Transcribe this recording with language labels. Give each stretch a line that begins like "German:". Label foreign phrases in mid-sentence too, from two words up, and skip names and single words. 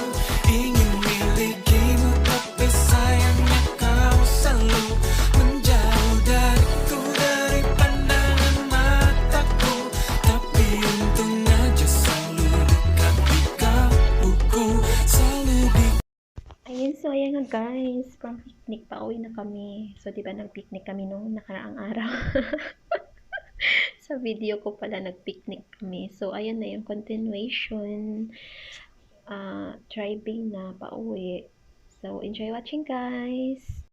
Indonesian: Ingin milikimu tapi sayangnya kau selalu menjauh dariku, dari pandangan mataku. Tapi untung aja selalu dekat di kalbuku, selalu di.
Filipino: Ayun, so ayan nga guys,
English: from picnic,
Filipino: pauwi na kami. So, di ba nag-picnic kami nung nakaraang araw? Sa video ko pala nag-picnic kami. So, ayan na yung continuation. Driving na pauwi.
English: So, enjoy watching guys!